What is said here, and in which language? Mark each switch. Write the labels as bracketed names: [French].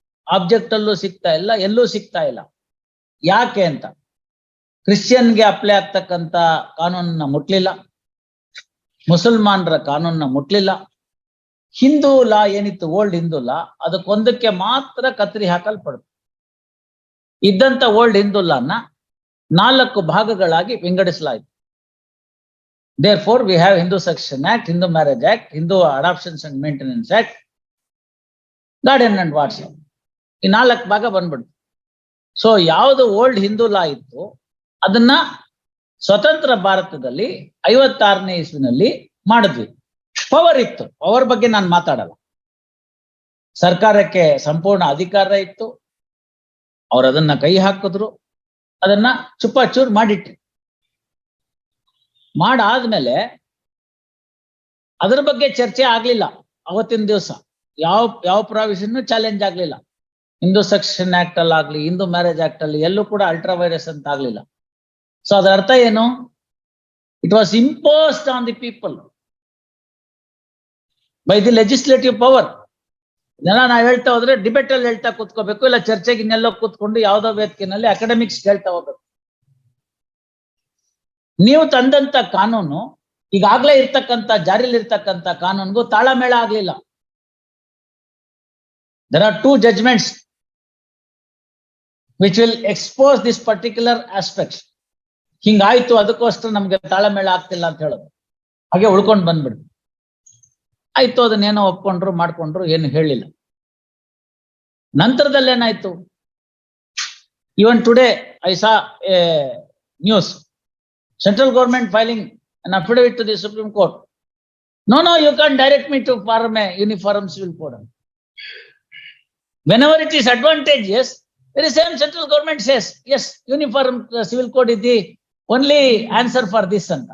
[Kannada] Object ಅಲ್ಲೂ ಸಿಗ್ತಾ ಇಲ್ಲ, ಎಲ್ಲೂ ಸಿಗ್ತಾ ಇಲ್ಲ. ಯಾಕೆ ಅಂತ, ಕ್ರಿಶ್ಚಿಯನ್ಗೆ ಅಪ್ಲೈ ಆಗ್ತಕ್ಕಂಥ ಕಾನೂನನ್ನ ಮುಟ್ಲಿಲ್ಲ, ಮುಸಲ್ಮಾನರ ಕಾನೂನನ್ನ ಮುಟ್ಲಿಲ್ಲ. ಹಿಂದೂ ಲಾ ಏನಿತ್ತು, ಓಲ್ಡ್ ಹಿಂದೂ ಲಾ, ಅದಕ್ಕೊಂದಕ್ಕೆ ಮಾತ್ರ ಕತ್ತರಿ ಹಾಕಲ್ಪಡ್ತು. ಇದ್ದಂತ ಓಲ್ಡ್ ಹಿಂದೂ ಲಾನ 4 ಭಾಗಗಳಾಗಿ ವಿಂಗಡಿಸಲಾಯಿತು. [English] Therefore, we have Hindu Succession Act, Hindu Marriage Act, Hindu Adoptions and Maintenance Act, Guardian and Wards. [Kannada] ಈ 4 ಭಾಗ ಬಂದ್ಬಿಡ್ತು. ಸೊ ಯಾವುದು ಓಲ್ಡ್ ಹಿಂದೂ ಲಾ ಇತ್ತು ಅದನ್ನ ಸ್ವತಂತ್ರ ಭಾರತದಲ್ಲಿ 56ನೇ ಇಸ್ವಿನಲ್ಲಿ ಮಾಡಿದ್ವಿ. ಪವರ್ ಇತ್ತು, ಪವರ್ ಬಗ್ಗೆ ನಾನು ಮಾತಾಡಲ್ಲ. ಸರ್ಕಾರಕ್ಕೆ ಸಂಪೂರ್ಣ ಅಧಿಕಾರ ಇತ್ತು. ಅವ್ರು ಅದನ್ನ ಕೈ ಹಾಕಿದ್ರು, ಅದನ್ನ ಚುಪ್ಪಾಚೂರ್ ಮಾಡಿಟ್ರು. ಮಾಡಾದ್ಮೇಲೆ ಅದರ ಬಗ್ಗೆ ಚರ್ಚೆ ಆಗ್ಲಿಲ್ಲ. ಅವತ್ತಿನ ದಿವಸ ಯಾವ ಪ್ರಾವಿಷನ್ ಚಾಲೆಂಜ್ ಆಗ್ಲಿಲ್ಲ. ಹಿಂದೂ ಸಕ್ಸೆಷನ್ ಆಕ್ಟ್ ಅಲ್ಲಿ ಆಗ್ಲಿ, ಹಿಂದೂ ಮ್ಯಾರೇಜ್ ಆಕ್ಟ್ ಅಲ್ಲಿ ಎಲ್ಲೂ ಕೂಡ ಅಲ್ಟ್ರಾ ವೈರಸ್ ಅಂತ ಆಗ್ಲಿಲ್ಲ. ಸೊ ಅದರ ಅರ್ಥ ಏನು? [English] It was imposed on the people by the legislative power. [Kannada] ಇದನ್ನ ನಾವ್ ಹೇಳ್ತಾ ಹೋದ್ರೆ ಡಿಬೇಟ್ ಅಲ್ಲಿ ಹೇಳ್ತಾ ಕೂತ್ಕೋಬೇಕು, ಇಲ್ಲ ಚರ್ಚೆಗೆ ಇನ್ನೆಲ್ಲೋ ಕೂತ್ಕೊಂಡು ಯಾವ್ದೋ ವೇದಿಕೆನಲ್ಲಿ ಅಕಾಡೆಮಿಕ್ಸ್ ಹೇಳ್ತಾ ಹೋಗ್ಬೇಕು. ನೀವು ತಂದಂತ ಕಾನೂನು ಈಗಾಗ್ಲೇ ಇರ್ತಕ್ಕಂಥ ಜಾರಿಯಲ್ಲಿ ಇರ್ತಕ್ಕಂಥ ಕಾನೂನಿಗೂ ತಾಳಮೇಳ ಆಗ್ಲಿಲ್ಲ. [English] There are 2 judgments which will expose this particular aspect. [Kannada] ಹಿಂಗಾಯ್ತು, ಅದಕ್ಕೋಸ್ಕರ ನಮ್ಗೆ ತಾಳಮೇಳ ಆಗ್ತಿಲ್ಲ ಅಂತ ಹೇಳೋದು, ಹಾಗೆ ಉಳ್ಕೊಂಡು ಬಂದ್ಬಿಡ್ತು. ಆಯ್ತು, ಅದನ್ನೇನೋ ಒಪ್ಕೊಂಡ್ರು, ಮಾಡ್ಕೊಂಡ್ರು, ಏನು ಹೇಳಿಲ್ಲ. ನಂತರದಲ್ಲಿ ಏನಾಯ್ತು? [English] Even today I saw a news, central government filing an affidavit to the Supreme Court. No, you can't direct me to form a uniform civil code. Whenever it is advantageous, very same central government says, yes, uniform civil code is the only answer for this.